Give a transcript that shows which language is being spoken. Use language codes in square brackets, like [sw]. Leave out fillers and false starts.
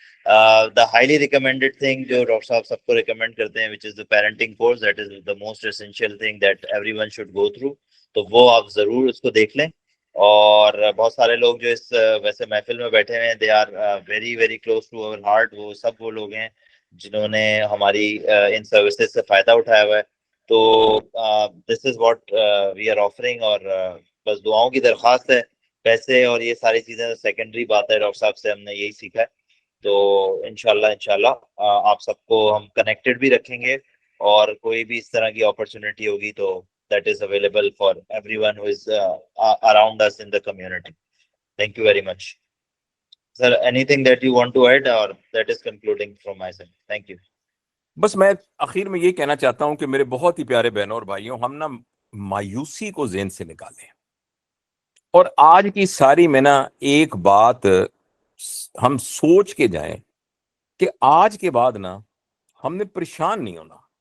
[en] The highly recommended thing [ur] جو doctor صاحب سب کو ریکمینڈ کرتے ہیں [en] which is the parenting course, that is the most essential thing that everyone should go through. [ur] تو وہ آپ ضرور اس کو دیکھ لیں. اور بہت سارے لوگ جو اس ویسے محفل میں بیٹھے ہوئے ہیں [en] they are very very close to our heart. [ur] وہ سب وہ لوگ ہیں جنہوں نے ہماری ان سروسز سے فائدہ اٹھایا ہوا ہے. تو [en] this is what we are offering. [ur] اور بس دعاؤں کی درخواست ہے. پیسے اور یہ ساری چیزیں سیکنڈری بات ہے، ڈاکٹر صاحب سے ہم نے یہی سیکھا ہے. تو انشاءاللہ آپ سب کو ہم کنیکٹڈ بھی رکھیں گے, اور کوئی بھی اس طرح کی اپرچونٹی ہوگی تو [en] that is available for everyone who is around us in the community. Thank you very much. Sir, anything that you want to add, or that is concluding from my side? Thank you. [ur] بس میں آخر میں یہ کہنا چاہتا ہوں کہ میرے بہت ہی پیارے بہنوں اور بھائیوں, ہم نا مایوسی کو ذہن سے نکالیں, اور آج کی ساری میں نا ایک بات ہم سوچ کے جائیں کہ آج کے بعد نا ہم نے پریشان نہیں ہونا.